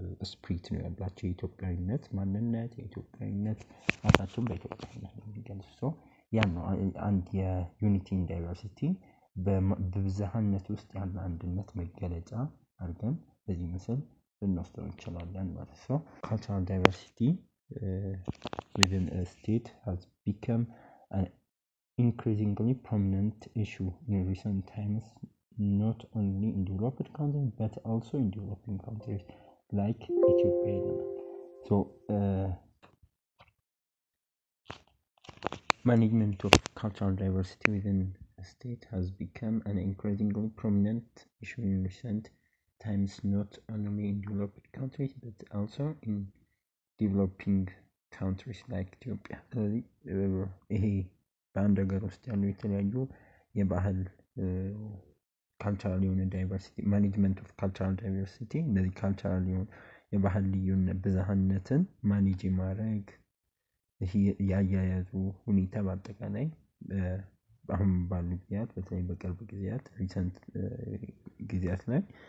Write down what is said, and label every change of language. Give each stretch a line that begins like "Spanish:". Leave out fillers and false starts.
Amharic: ስፕሪት ነው ያላቸው የኢትዮጵያዊነት ማንነት የኢትዮጵያዊነት ራሳቸውን በኢትዮጵያዊነት ነው የሚገልጹ ያ ነው አንድ የዩኒቲ ኢን ዳይቨርሲቲ በብዝሃነት ውስጥ ያለ አንድነት መገለጫ አድርገን በዚህ ምስል ልንወስደው እንችላለን ማለት ነው
English: cultural diversity within a state has become an increasingly prominent issue in recent times not only in developed countries but also in developing countries like Ethiopia. So management of cultural diversity within a state has become an increasingly prominent issue in recent times not only in developed countries but also in developing countries like Ethiopia.
Amharic: ይሄ በአንድ ሀገር ውስጥ ያሉ የተለያዩ የባህል ካልቸራል የሆነ ዳይቨርሲቲ ማኔጅመንት ኦፍ ካልቸራል ዳይቨርሲቲ እነዚህ ካልቸራል የሆነ የባህል ልዩነት ብዝሃነትን ማኔጅ ማድረግ ይሄ ያያያዙ ሁኔታ በአጠቃላይ አሁን ባሉ ጊዜያት በተለይ በቅርብ ጊዜያት ሪሰንት ጊዜያት ላይ